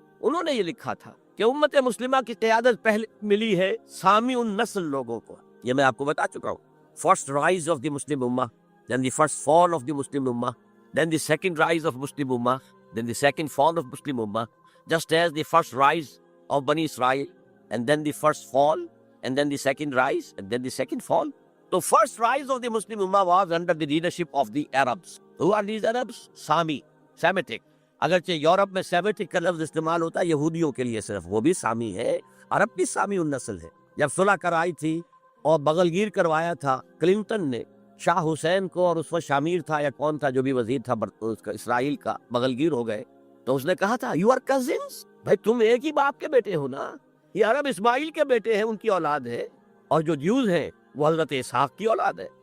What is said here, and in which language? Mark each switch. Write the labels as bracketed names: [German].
[Hindi] उन्होंने ये लिखा था कि उम्मत मुस्लिमा की क़यादत पहले मिली है सामी उन नस्ल लोगों को। ये मैं आपको बता चुका हूँ। [English] First rise of the Muslim उम्मा, then the first fall of the Muslim उम्मा, then the second rise of Muslim उम्मा, then the second fall of Muslim उम्मा, just as the first rise of बनी Israel and then the first fall and then the second rise and then the second fall. So first rise of the Muslim Ummah was under the leadership of the Arabs. Who are these Arabs? Sami, Semitic. [Hindi] अगरचे Europe में Semitic का लफ्ज इस्तेमाल होता है यहूदियों के लिए सिर्फ, वो भी सामी है, अरब भी सामी उन नस्ल है। जब सुलह कराई थी और बगलगीर करवाया था क्लिंटन ने शाह हुसैन को, और उस वक्त शामिर था या कौन था जो भी वजीर था उसका इसराइल का, बगलगीर हो गए, तो उसने कहा था [English] you are cousins, [Hindi] भाई तुम एक ही बाप के बेटे हो ना, ये अरब इस्माइल के बेटे हैं, उनकी औलाद है, और जो ज्यूज हैं वो हजरत इसहाक की औलाद है।